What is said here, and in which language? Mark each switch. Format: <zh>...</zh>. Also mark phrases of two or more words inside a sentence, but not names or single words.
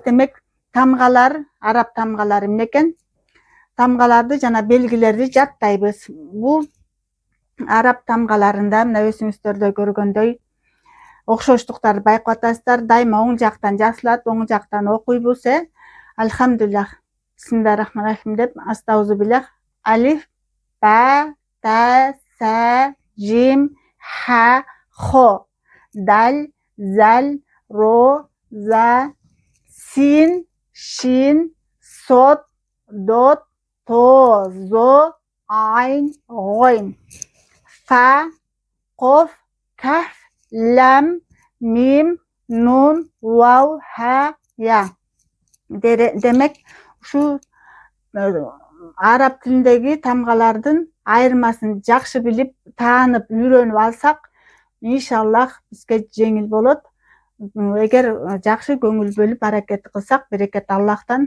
<ky>Демек, тамгалар, араб тамгалары эмне экен? Тамгаларды жана белгилерди жаттайбыз. Бул араб тамгаларында мына өзүңүздөрдө көргөндөй окшоштуктарды байкап атасыздар. Дайыма оң жактан жазылат, оң жактан окуйбуз.</ky> <ar>الحمد لله، بسم الله الرحمن الرحيم деп أستعيذ بالله، ألف، باء، تاء, ثاء، جيم، حاء، خاء، دال، ذال، راء، زاي، سين، شين، صاد، ضاد، طاء، ظاء، عين، غين, فاء، قاف، كاف، لام, ميم، نون، واو، هاء، ياء.</ar> <ky>Демек, ушу араб тилиндеги тамгалардын айырмасын жакшы билип, таанып, үйрөнүп алсак, иншаллах бизге жеңил болот. Эгер жакшы көңүл бөлүп аракет кылсак, берекет Аллахтан.</ky>